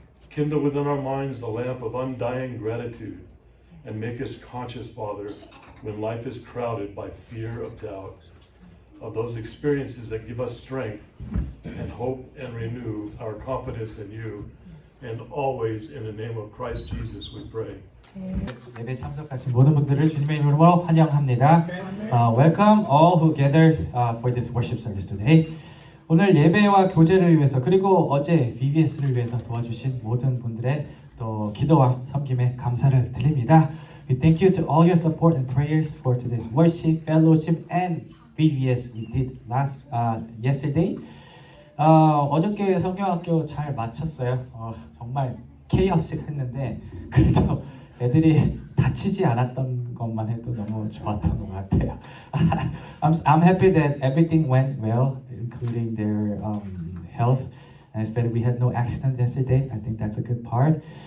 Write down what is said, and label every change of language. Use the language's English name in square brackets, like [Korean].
[English] Kindle within our minds the lamp of undying gratitude and make us conscious, Father, when life is crowded by fear of doubt, of those experiences that give us strength and hope and renew our confidence in you. And always in the name of Christ Jesus we pray. [Korean] 예배 참석하신 모든 분들을 주님의 이름으로 환영합니다. [English] Welcome all who gathered for this worship service today. [Korean] 오늘 예배와 교제를 위해서 그리고 어제 VBS를 위해서 도와주신 모든 분들의 또 기도와 섬김에 감사를 드립니다. [English] We thank you to all your support and prayers for today's worship, fellowship, and VBS we did yesterday. [Korean] 어저께 성경학교 잘 마쳤어요. 정말 케이어스했는데 그래도 애들이 다치지 않았던 것만 해도 너무 좋았던 것 같아요. [English] I'm happy that everything went well, including their health, and especially we had no accident yesterday. I think that's a good part.